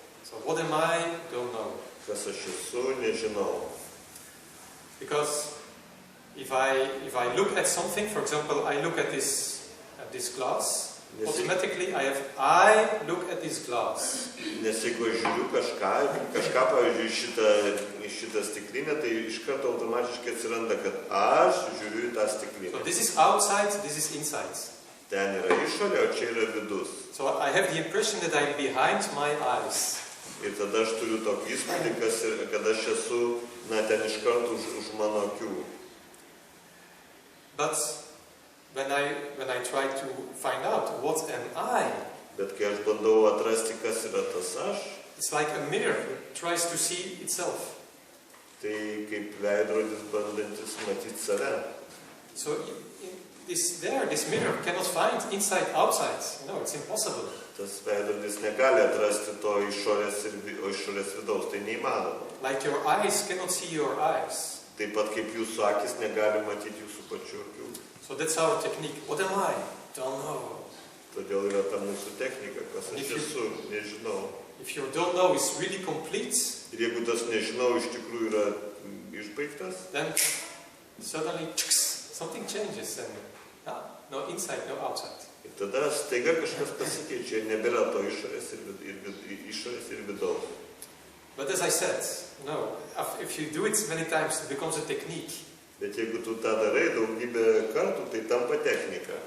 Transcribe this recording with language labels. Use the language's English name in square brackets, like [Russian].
[English] So what am I? Don't know. [Lithuanian] Kas aš esu, nežinau. [English] Because if I look at something, for example, I look at this glass, automatically I look at this glass. [Lithuanian] Nes jeigu aš žiūriu kažką, pavyzdžiui, šitą stiklinę, tai iš karto automatiškai atsiranda, kad aš žiūriu į tą stiklinę. [English] So this is outside, this is inside. [Lithuanian] Ten yra išorė, o čia yra vidus. [English] So I have the impression that I'm behind my eyes. [Lithuanian] Ir tada aš turiu tokį įspūdį, kad aš esu ten iš karto už mano akių. [English] But when I try to find out what am I, [Lithuanian] Bet kai aš bandau atrasti, kas yra tas aš, [English] it's like a mirror that tries to see itself. [Lithuanian] tai kaip veidrodis bandantis matyti save. [English] So this mirror cannot find inside, outside. No, it's impossible. [Lithuanian] Tas veidrodis negali atrasti to išorės o išorės vidaus, tai neįmanoma. [English] Like your eyes cannot see your eyes. [Lithuanian] Taip pat kaip jūsų akis negali matyti jūsų pačių akių. [English] So that's our technique. What am I? Don't know. [Lithuanian] Todėl yra ta mūsų technika, kas aš esu, nežinau. [English] If you don't know is really complete, [Lithuanian] Ir jeigu tas nežinau iš tikrųjų yra išbaigtas, [English] then suddenly something changes and no inside, no outside. [Lithuanian] ir tada staiga kažkas pasikeičia ir nebėra to išorės ir vidaus. [English] But as I said, no, if you do it many times, it becomes a technique. [Lithuanian] Bet jeigu tu tą darai daugybę kartų, tai tampa technika.